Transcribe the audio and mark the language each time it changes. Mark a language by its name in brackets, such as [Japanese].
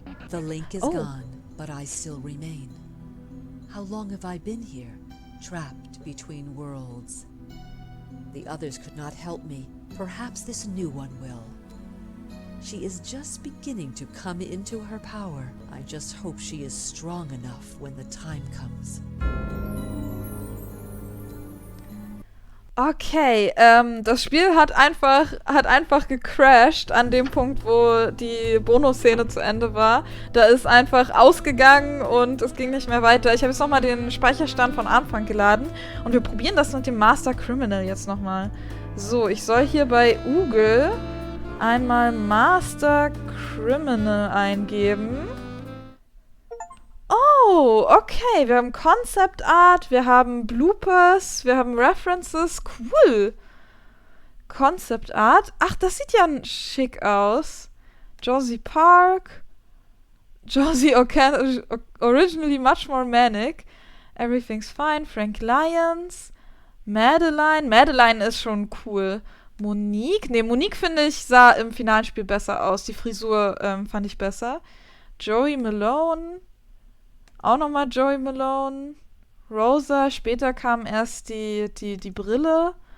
[English] The link is gone, but I still remain. How long have I been here, trapped between worlds? The others could not help me. Perhaps this new one will. She is just beginning to come into her power. I just hope she is strong enough when the time comes. [German] Okay, das Spiel hat einfach gecrashed an dem Punkt, wo die Bonus-Szene zu Ende war. Da ist einfach ausgegangen und es ging nicht mehr weiter. Ich habe jetzt nochmal den Speicherstand von Anfang geladen und wir probieren das mit dem Master Criminal jetzt nochmal. So, ich soll hier bei Google einmal Master Criminal eingeben. Oh, okay. Wir haben Concept Art, wir haben Bloopers, wir haben References. Cool. Concept Art. Ach, das sieht ja schick aus. Josie Park. [English] Josie originally much more manic. Everything's fine. Frank Lyons. Madeline. [German] Madeline ist schon cool. Monique. Ne, Monique, finde ich, sah im Finalspiel besser aus. Die Frisur fand ich besser. Joey Malone. Auch nochmal Joey Malone. Rosa. Später kam erst die Brille.